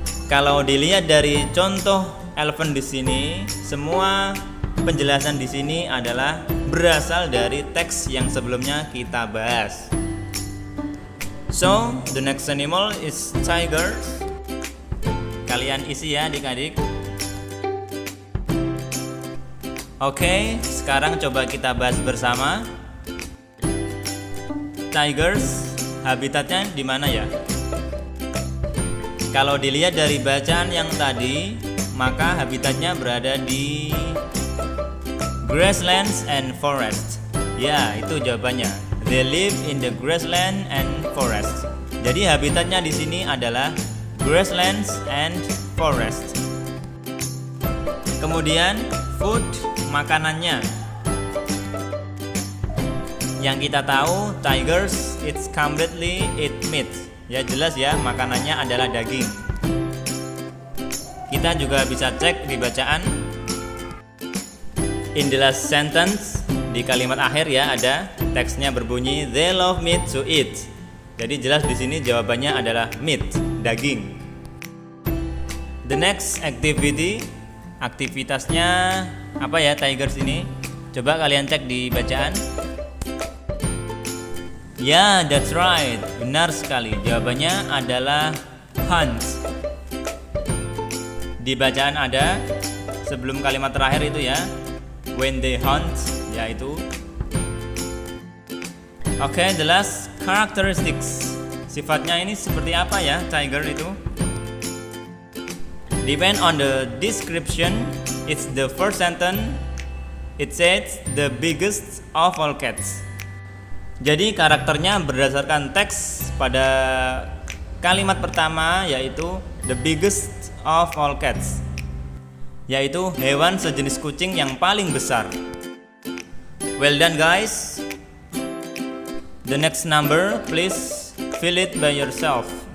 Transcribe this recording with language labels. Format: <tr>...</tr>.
<id>Kalau dilihat dari contoh elephant di sini, semua penjelasan di sini adalah berasal dari teks yang sebelumnya kita bahas.</id> <en>So, the next animal is tigers.</en> <id>Kalian isi ya adik-adik. Oke, sekarang coba kita bahas bersama. Tigers, habitatnya di mana ya? Kalau dilihat dari bacaan yang tadi, maka habitatnya berada di</id> <en>grasslands and forest.</en> <id>Ya, itu jawabannya.</id> <en>They live in the grassland and forest.</en> <id>Jadi habitatnya di sini adalah</id> <en>grasslands and forest.</en> <id>Kemudian food, makanannya. Yang kita tahu,</id> <en>tigers it's completely eat meat.</en> <id>Ya jelas ya, makanannya adalah daging. Kita juga bisa cek di bacaan.</id> <en>In the last sentence,</en> <id>di kalimat akhir ya ada teksnya berbunyi</id> <en>they love meat to eat.</en> <id>Jadi jelas di sini jawabannya adalah meat, daging.</id> <en>The next activity,</en> <id>aktivitasnya apa ya tigers ini? Coba kalian cek di bacaan. Ya,</id> <en>that's right.</en> <id>Benar sekali. Jawabannya adalah hunt. Di bacaan ada sebelum kalimat terakhir itu ya.</id> <en>When they hunt,</en> <id>yaitu. Oke,</id> <en>the last characteristics.</en> <id>Sifatnya ini seperti apa ya tiger itu?</id> <en>Depend on the description. It's the first sentence. It says the biggest of all cats.</en> <id>Jadi karakternya berdasarkan teks pada kalimat pertama yaitu</id> <en>the biggest of all cats,</en> <id>yaitu hewan sejenis kucing yang paling besar.</id> <en>Well done guys. The next number please fill it by yourself.</en>